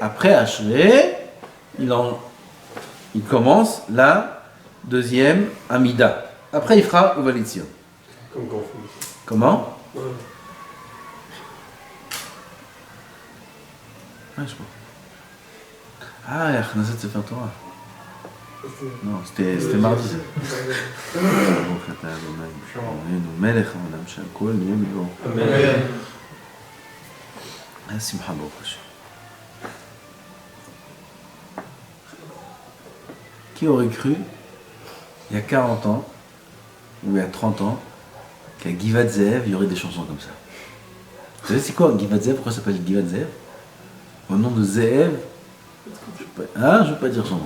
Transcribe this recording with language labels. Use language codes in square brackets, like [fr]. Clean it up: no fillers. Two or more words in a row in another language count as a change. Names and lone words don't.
[fr] Après Ashrei, il commence la deuxième amida. Après il fera Uvalitzion. Comme Ganfou. Comment? Ouais. Ah, je crois. Ah, [he] הכנסת ספר תורה. [fr] Non, c'était mardi. [he] ברוך אתה אדוני אלוהינו מלך העולם שהכל נהיה בדברו. Amen. שמחה ברוך השם. [fr] Qui aurait cru, il y a 40 ans, ou il y a 30 ans, qu'à Givat Ze'ev, il y aurait des chansons comme ça. Vous savez c'est quoi Givat Ze'ev? Pourquoi ça s'appelle Givat Ze'ev? Au nom de Ze'ev, je ne veux pas dire son nom.